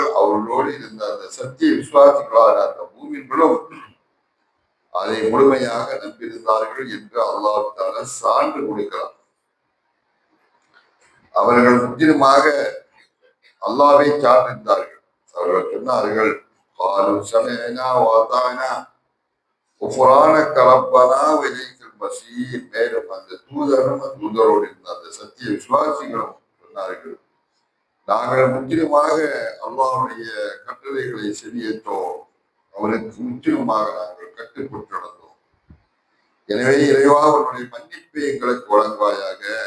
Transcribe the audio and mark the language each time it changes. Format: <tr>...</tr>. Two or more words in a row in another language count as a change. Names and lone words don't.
<ta>அவர்களோடு இருந்த அந்த சத்திய விசுவாசிகளான அந்த மூமின்களும் அதை முழுமையாக நம்பியிருந்தார்கள் என்று</ta> <ar>الله تعالى</ar> <ta>சான்று கொடுக்கிறார். அவர்கள் முற்றிலுமாக அல்லாஹ்வை சார்ந்திருந்தார்கள். அவர்கள் சொன்னார்கள்,</ta> <ar>قالوا سمعنا وأطعنا غفرانك ربنا وإليك المصير.</ar> <ta>மேலும் அந்த தூதரும் தூதரோடு இருந்த அந்த சத்திய விசுவாசிகளும் சொன்னார்கள், நாங்கள் முற்றிலுமாக அல்லாஹ்வுடைய கட்டளைகளை செவியேற்றோம், அவருக்கு முற்றிலுமாக நாங்கள் கட்டுப்பட்டு நடந்தோம். எனவே இறைவா அவருடைய மன்னிப்பை எங்களுக்கு வழங்குவாயாக.</ta>